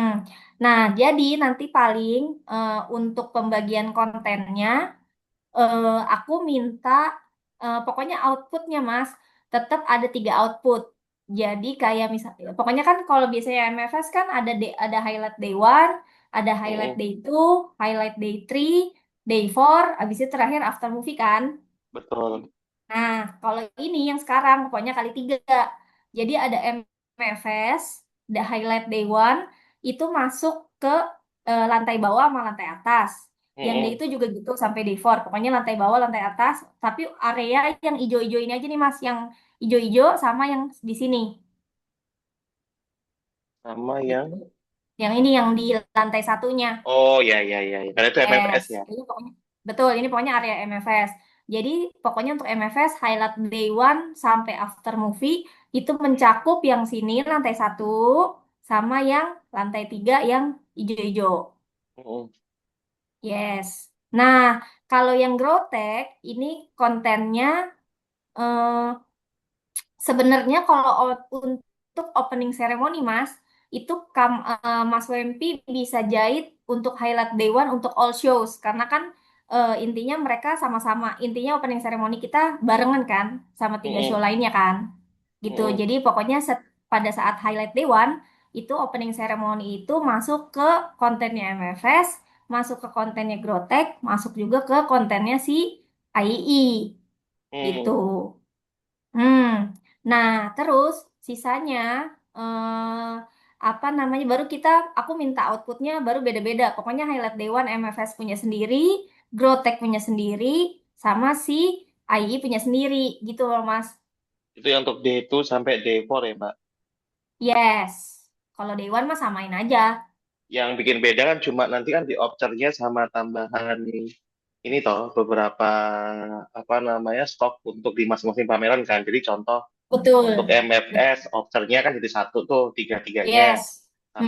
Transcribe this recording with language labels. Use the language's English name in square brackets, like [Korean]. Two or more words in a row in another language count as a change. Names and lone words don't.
[Indonesian] Nah, jadi nanti paling untuk pembagian kontennya aku minta pokoknya outputnya Mas. tetap ada tiga output. Jadi kayak misalnya, pokoknya kan kalau biasanya MFS kan ada [English] highlight day one, [Indonesian] ada highlight Mm-mm. [English] day two, highlight day three, day four, [Indonesian] abis itu terakhir [English] after movie [Indonesian] kan. Betul. Nah, kalau ini yang sekarang pokoknya kali tiga. Jadi ada MFS, the highlight day one, itu masuk ke lantai bawah sama lantai atas. Yang day Mm-mm. itu juga gitu sampai [English] day four. [Indonesian] Pokoknya lantai bawah, lantai atas. Tapi area yang ijo-ijo ini aja nih Mas, yang ijo-ijo sama yang di sini. Sama Gitu. yang, Yang ini yang di lantai satunya. oh ya ya ya, ya. Karena itu Yes, MFS ya. ini pokoknya betul. Ini pokoknya area MFS. Jadi pokoknya untuk MFS [English] highlight day one [Indonesian] sampai [English] after movie [Indonesian] itu mencakup yang sini lantai satu sama yang lantai tiga yang hijau-hijau. Mm-mm. Yes. Nah, kalau yang Growtek ini kontennya eh, sebenarnya kalau untuk [English] opening ceremony [Indonesian] Mas, itu Mas Wempi bisa jahit untuk [English] highlight day one [Indonesian] untuk [English] all shows [Indonesian] karena kan intinya mereka sama-sama intinya [English] opening ceremony [Indonesian] kita barengan kan sama tiga show Mm-mm. lainnya kan. Gitu. Mm-mm. Jadi pokoknya pada saat [English] highlight day one [Indonesian] itu [English] opening ceremony [Indonesian] itu masuk ke kontennya MFS, masuk ke kontennya Growtek, masuk juga ke kontennya si III gitu. Mm. Hmm. Nah, terus sisanya eh apa namanya baru aku minta outputnya baru beda-beda. Pokoknya [English] highlight day one [Indonesian] MFS punya sendiri, Growtek punya sendiri, sama si AI punya sendiri gitu loh Mas. Itu yang untuk day 2 sampai day 4 ya, Mbak. Yes. Kalau [English] day one [Indonesian] mah samain aja. Yang bikin beda kan cuma nanti kan di opcernya sama tambahan ini toh beberapa apa namanya stok untuk di masing-masing pameran kan. Jadi contoh untuk Betul. MFS opcernya kan jadi satu tuh tiga-tiganya Yes. sama